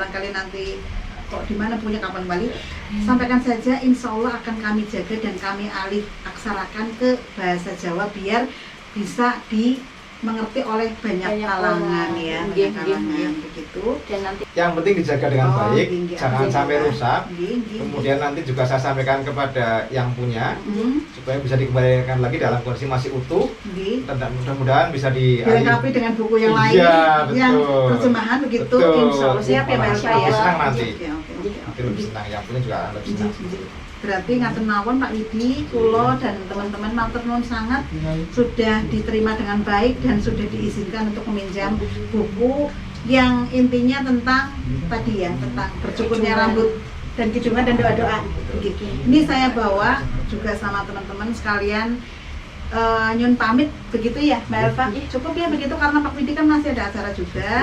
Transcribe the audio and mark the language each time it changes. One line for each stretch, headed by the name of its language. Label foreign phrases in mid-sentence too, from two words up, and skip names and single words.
Indonesian: barangkali nanti kok di mana punya kapan kembali, sampaikan saja,
Arabic: إن شاء الله
Indonesian: akan kami jaga dan kami alih aksarakan ke bahasa Jawa biar bisa dimengerti oleh banyak Banyak kalangan orang. ya, Nggih, banyak kalangan nggih. begitu. Dan nanti Yang penting dijaga dengan Oh, baik, nggih, jangan nggih, sampai nggih. rusak.
Javanese: Nggih, nggih,
Indonesian: Kemudian nanti juga saya sampaikan kepada yang punya nggih. supaya bisa dikembalikan lagi dalam kondisi masih utuh, Nggih. dan mudah-mudahan bisa Dilengkapi dengan buku yang lain, Iya, yang betul. terjemahan begitu, Betul.
Arabic: إن شاء الله
Indonesian: siap ya Mbak Malah Elsa ya. lebih senang nanti. Oke, oke, oke. Nanti lebih senang, yang punya juga akan lebih senang. Berarti
Javanese: ngaten mawon
Indonesian: Pak Widi, kulo dan teman-teman
Javanese: matur nuwun
Indonesian: sangat sudah diterima dengan baik dan sudah diizinkan untuk meminjam buku yang intinya tentang tadi ya, tentang bercukurnya rambut dan kidungan dan doa-doa. Gitu. Ini saya bawa juga sama teman-teman sekalian. Nyun pamit begitu ya Mbak Elva. Cukup ya begitu karena Pak Widi kan masih ada acara juga.